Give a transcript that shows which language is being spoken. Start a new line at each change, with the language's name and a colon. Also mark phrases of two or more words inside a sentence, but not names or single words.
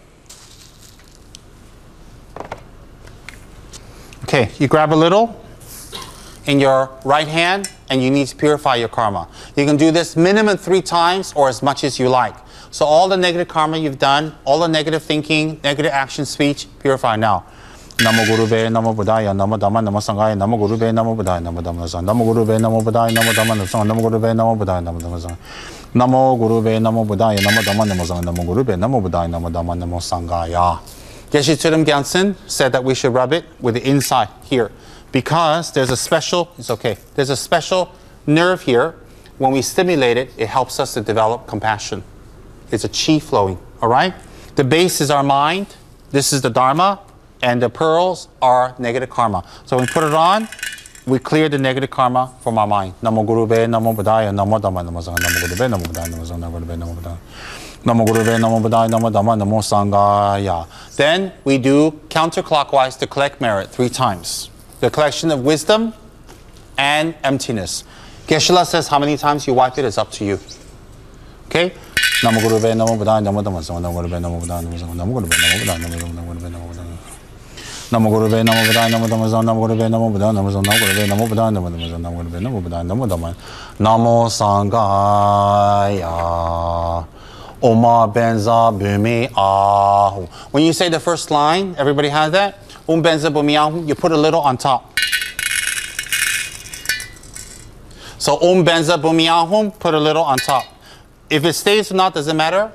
English: Okay, you grab a little in your right hand and you need to purify your karma. You can do this minimum 3 times or as much as you like. So all the negative karma you've done, all the negative thinking, negative action, speech, purify now.
Pali: Namo Gurube, Namo Buddhaya, Namo Dhamma, Namo Sanghaya, Namo Gurube, Namo Buddhaya, Namo Dhamma, Namo Gurube, Namo Buddhaya, Namo Dhamma, Namo Gurube, Namo Buddhaya, Namo Dhamma, Namo Gurube, Namo Buddhaya, Namo Dhamma, Namo Sanghaya, Namo Gurube, Namo Buddhaya, Namo Dhamma, Namo Sanghaya.
English: Geshe Tridam Gyaltsen said that we should rub it with the inside here because there's a special, it's okay, there's a special nerve here. When we stimulate it, it helps us to develop compassion. It's a chi flowing, all right? The base is our mind. This is the Dharma. And the pearls are negative karma. So when we put it on, we clear the negative karma from our mind.
Pali: Namo Gurube, Namo Buddhaya, Namo Dhamma, Namo Sanghaya, Namo Gurube, Namo Buddhaya, Namo Sanghaya, Namo Gurube, Namo Buddhaya. Namo Gurube, Namo Buddhaya, Namo Dhamma, Namo Sanghaya.
English: Then we do counterclockwise to collect merit 3 times. The collection of wisdom and emptiness. Geshe-la says how many times you wipe it is up to you. Okay?
Pali: Namo Gurube, Namo Buddhaya, Namo Dhamma, Namo Gurube, Namo Buddhaya, Namo Sanghaya, Namo Gurube, Namo Buddhaya, Namo Gurube, Namo Buddhaya. Namo Gurube, Namo Buddhaya, Namo Dhamma, Namo Gurube, Namo Buddhaya, Namo Gurube, Namo Buddhaya, Namo Dhamma, Namo Gurube, Namo Buddhaya, Namo Dhamma, Namo Sanghaya,
Sanskrit: Oma Benza Bhumi Ahu.
English: When you say the first line, everybody has that?
Sanskrit: Benza Bhumi Ahu,
English: you put a little on top. So
Sanskrit: Benza Bhumi Ahu,
English: put a little on top. If it stays or not, does it matter?